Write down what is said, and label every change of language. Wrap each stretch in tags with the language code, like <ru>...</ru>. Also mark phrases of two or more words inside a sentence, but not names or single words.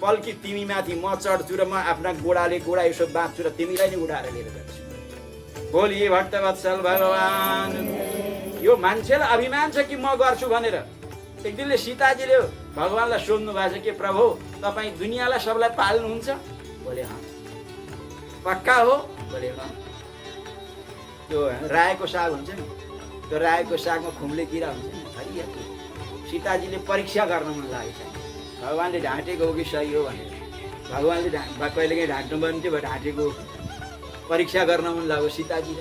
<ne>पल्की तिमी माथि म चढ्छु र म आफ्ना गोडाले गोडा यसो बाँच्छु र तिमीलाई नै उडाएर लिएर जान्छु।</ne> <hi>बोलिए भक्तवत्सल भगवान।</hi> <ne>यो मान्छेलाई अभिमान छ कि म गर्छु भनेर। एक दिनले सीताजीले भगवानलाई सोध्नु भएको छ कि प्रभु तपाईँ दुनियाँलाई सबलाई पाल्नुहुन्छ? बोले हाँ। पक्का हो? बोले हाँ। त्यो रायोको साग हुन्छ नि, त्यो रायोको सागमा खुम्ले किरा हुन्छ नि, हरिया सीताजीले परीक्षा गर्न मन लागेको छ। भगवानले ढाँटेको हो कि सही हो भनेर। भगवानले कहिलेकाहीँ ढाँट्नु पर्ने थियो, ढाँटेको परीक्षा गर्न मन लाग्यो सीताजीले।</ne>